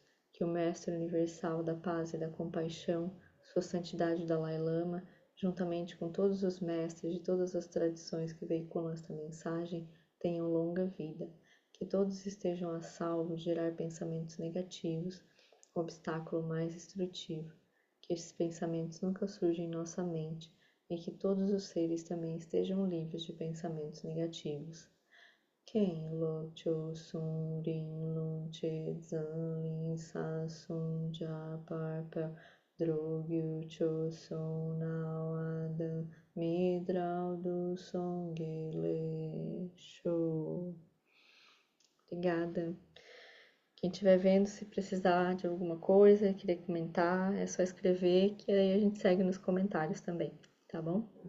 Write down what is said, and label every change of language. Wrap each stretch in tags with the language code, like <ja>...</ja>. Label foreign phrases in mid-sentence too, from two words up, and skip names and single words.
<pt>Que o Mestre Universal da Paz e da Compaixão, Sua Santidade Dalai Lama, juntamente com todos os mestres de todas as tradições que veiculam esta mensagem, tenham longa vida. Que todos estejam a salvo de gerar pensamentos negativos, o obstáculo mais destrutivo. Que esses pensamentos nunca surjam em nossa mente e que todos os seres também estejam livres de pensamentos negativos. Ken lo cho sung ring lung che zan lin sa sung ja par pa drogyu cho sung nao adan midrau do song le show. Obrigada. Quem estiver vendo, se precisar de alguma coisa, querer comentar, é só escrever, que aí a gente segue nos comentários também, tá bom?</pt>